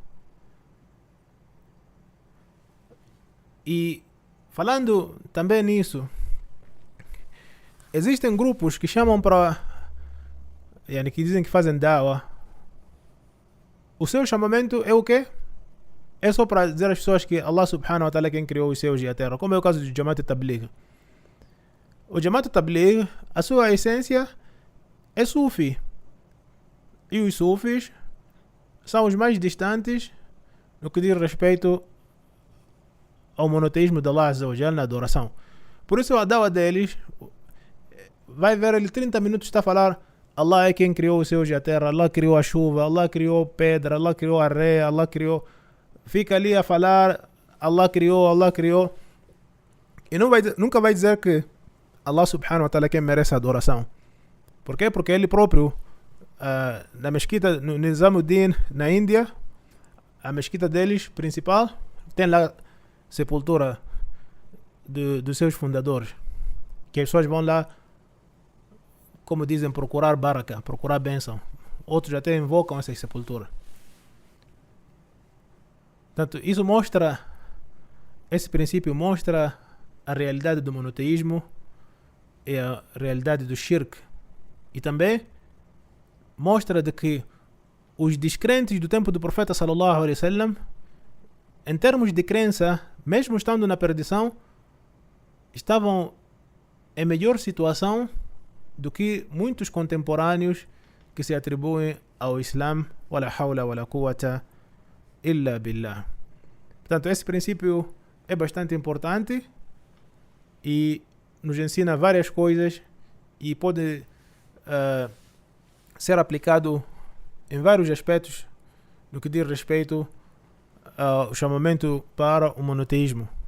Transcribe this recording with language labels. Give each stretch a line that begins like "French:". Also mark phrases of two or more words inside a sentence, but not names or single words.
Portuguese: E falando também nisso, existem grupos que chamam para, que dizem que fazem da'wah. O seu chamamento é o quê? É só para dizer às pessoas que
Arabic: الله سبحانه وتعالى
Portuguese: é quem criou os céus e a terra, como é o caso do Jamaat al-Tabligh. O Jamaat al-Tabligh, a sua essência é Sufi. E os Sufis são os mais distantes no que diz respeito ao monoteísmo de
Arabic: الله عز وجل
Portuguese: na adoração. Por isso a da'wah deles, vai ver ele 30 minutos está a falar: Allah é quem criou os céus e a terra, Allah criou a chuva, Allah criou pedra, Allah criou a areia, Allah criou... Fica ali a falar, Allah criou. E nunca vai dizer que
Arabic: الله سبحانه وتعالى
Portuguese: é quem merece a adoração. Por quê? Porque ele próprio, na mesquita, no Nizamuddin, na Índia, a mesquita deles, principal, tem lá sepultura dos seus fundadores. Que as pessoas vão lá, como dizem, procurar baraka, procurar bênção. Outros até invocam essas sepulturas. Portanto, esse princípio mostra a realidade do monoteísmo e a realidade do shirk. E também mostra de que os descrentes do tempo do profeta
Arabic: صلى الله عليه وسلم,
Portuguese: em termos de crença, mesmo estando na perdição, estavam em melhor situação do que muitos contemporâneos que se atribuem ao Islã.
Arabic: ولا حول ولا قوة إلا بالله.
Portuguese: Portanto, esse princípio é bastante importante e nos ensina várias coisas e pode ser aplicado em vários aspectos no que diz respeito ao chamamento para o monoteísmo.